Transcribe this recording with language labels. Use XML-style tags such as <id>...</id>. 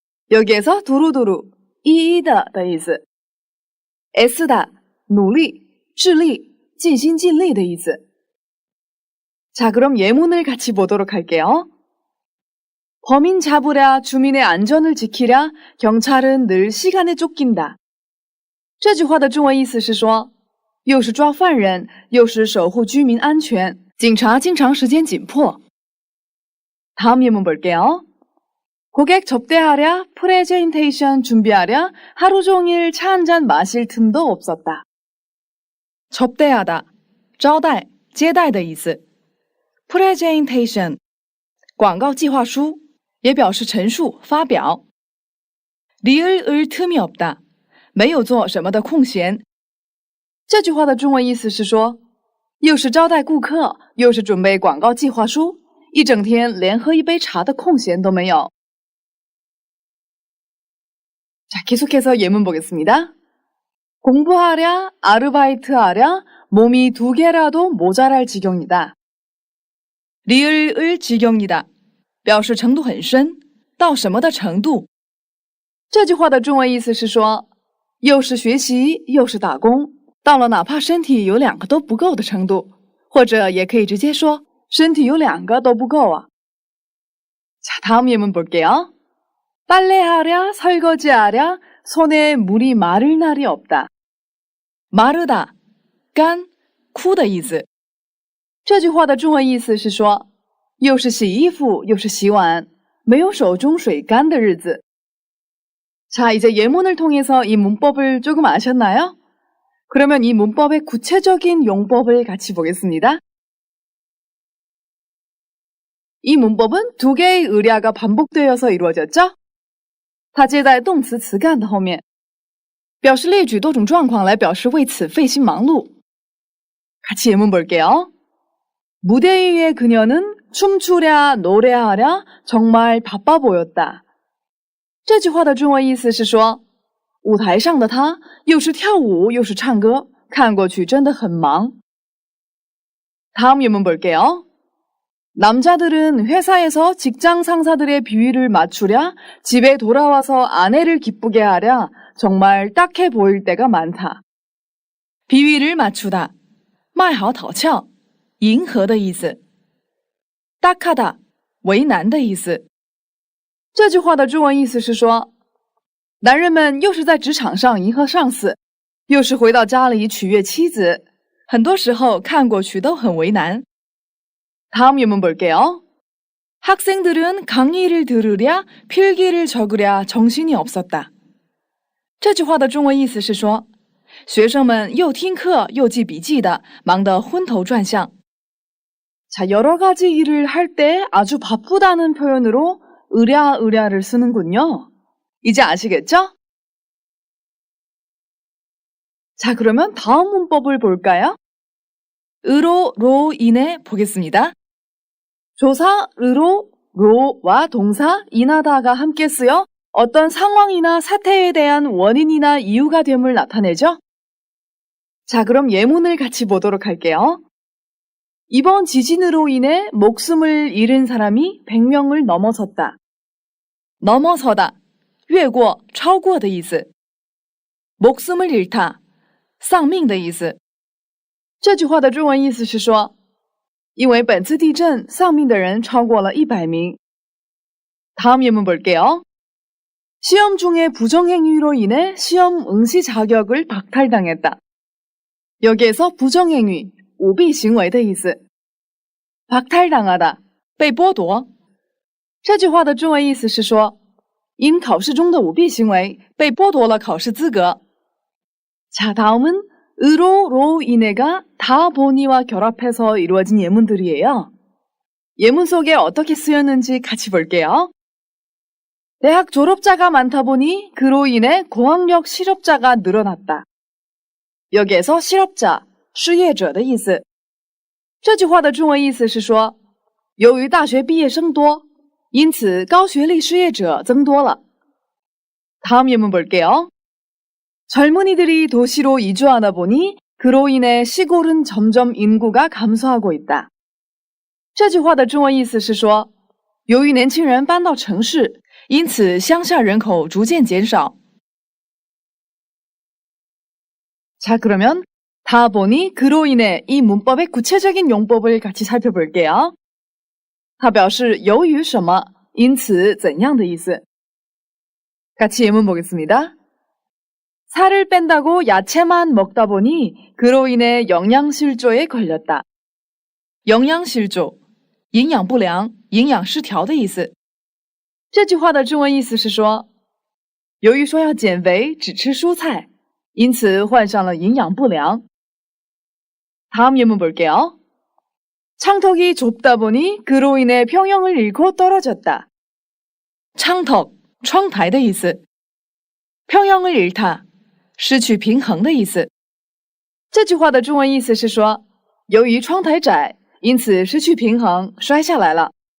<ko>여기에서 두루두루, 一一的的意思， 애쓰다, 努力, 致力,</ko> <zh>尽心尽力的意思.</zh> <ko>자, 그럼 예문을 같이 보도록 할게요. 범인 잡으랴, 주민의 안전을 지키랴, 경찰은 늘 시간에 쫓긴다.</ko> <zh>这句话的中文意思是说，又是抓犯人，又是守护居民安全，警察经常时间紧迫.</zh> <ko>다음 예문 볼게요. 고객 접대하랴, 프레젠테이션 준비하랴, 하루 종일 차 한 잔 마실 틈도 없었다.</ko> <zh>접대하다, 招待,接待的意思.presentation, 广告计划书, 也表示陈述、发表. 리을 틈이 없다, 没有做什么的空闲. 这句话的中文意思是说，又是招待顾客，又是准备广告计划书，一整天连喝一杯茶的空闲都没有.</zh> <ko>자, 계속해서 예문 보겠습니다. 공부하랴, 아르바이트하랴, 몸이 2개라도 모자랄 지경이다.</ko> <zh>리을 지경이다, 表示程度很深，到什么的程度。这句话的中文意思是说，又是学习又是打工，到了哪怕身体有2个都不够的程度，或者也可以直接说身体有2个都不够啊。</zh> <ko>자, 다음 예문 볼게요. 빨래하랴, 설거지하랴, 손에 물이 마를 날이 없다.</ko> <zh>마르다, 干,枯的意思。这句话的中文意思是说，又是洗衣服又是洗碗，没有手中水干的日子。</zh> <ko>자, 이제 예문을 통해서 이 문법을 조금 아셨나요? 그러면 이 문법의 구체적인 용법을 같이 보겠습니다. 이 문법은 2개의 의랴가 반복되어서 이루어졌죠?</ko> <zh>它接在动词词干的后面。表示列举多种状况来表示为此费心忙碌.</zh> <ko>같이 예문 볼게요. 무대 위의 그녀는 춤추랴 노래하랴 정말 바빠 보였다.</ko> <zh>这句话的中文意思是说，舞台上的她又是跳舞又是唱歌，看过去真的很忙.</zh> <ko>다음 예문 볼게요. 남자들은 회사에서 직장 상사들의 비위를 맞추랴 집에 돌아와서 아내를 기쁘게 하랴 정말 딱해 보일 때가 많다.</ko> <zh>비위를 맞추다, 卖好讨巧，迎合的意思。 딱하다， 为难的意思。 这句话的中文意思是说，男人们又是在职场上迎合上司，又是回到家里取悦妻子，很多时候看过去都很为难。</zh> <ko>다음 예문 볼게요. 학생들은 강의를 들으랴 필기를 적으랴 정신이 없었다.</ko> <zh>这句话的中文意思是说，学生们又听课又记笔记的，忙得昏头转向。</zh> <ko>자, 여러 가지 일을 할 때 아주 바쁘다는 표현으로 으랴으랴를 쓰는군요. 이제 아시겠죠? 자, 그러면 다음 문법을 볼까요? 으로, 로, 인해 보겠습니다. 조사, 으로, 로와 동사, 인하다가 함께 쓰여 어떤 상황이나 사태에 대한 원인이나 이유가 됨을 나타내죠? 자, 그럼 예문을 같이 보도록 할게요. 이번 지진으로 인해 목숨을 잃은 사람이 100명을 넘어섰다.</ko> <zh>넘어서다, 越过,超过的意思。목숨을 잃다, 丧命的意思。这句话的中文意思是说，因为本次地震丧命的人超过了100名。</zh> <ko>다음 예문 볼게요. 시험 중에 부정행위로 인해 시험 응시 자격을 박탈당했다. 여기에서 부정행위,</ko> <zh>舞弊行为的意思。 박탈당하다, 被剥夺。这句话的中文意思是说，因考试中的舞弊行为被剥夺了考试资格。</zh> <ko>자, 다음은 으로, 로, 인해가 다 보니와 결합해서 이루어진 예문들이에요. 예문 속에 어떻게 쓰였는지 같이 볼게요. 대학 졸업자가 많다 보니 그로 인해 고학력 실업자가 늘어났다. 여기에서 실업자,</ko> <zh>失业者的意思。这句话的中文意思是说，由于大学毕业生多，因此高学历失业者增多了。</zh> <ko>다음 예문 볼게요. 젊은이들이 도시로 이주하다 보니 그로 인해 시골은 점점 인구가 감소하고 있다.</ko> <zh>这句话的中文意思是说，由于年轻人搬到城市，因此乡下人口逐渐减少。</zh> <ko>자, 그러면 다 보니 그로 인해 이 문법의 구체적인 용법을 같이 살펴볼게요.</ko> <zh>它表示由于什么，因此怎样的意思。</zh> <ko>같이 예문 보겠습니다. 살을 뺀다고 야채만 먹다 보니 그로 인해 영양실조에 걸렸다.</ko> <zh>영양실조, 营养不良、营养失调的意思。这句话的中文意思是说，由于说要减肥，只吃蔬菜，因此患上了营养不良。</zh> <ko>다음 예문 볼게요. 창턱이 좁다 보니 그로 인해 평형을 잃고 떨어졌다.</ko> <zh>창턱, 窗台的意思。 평형을 잃다, 失去平衡的意思。这句话的中文意思是说，由于窗台窄，因此失去平衡，摔下来了。</zh>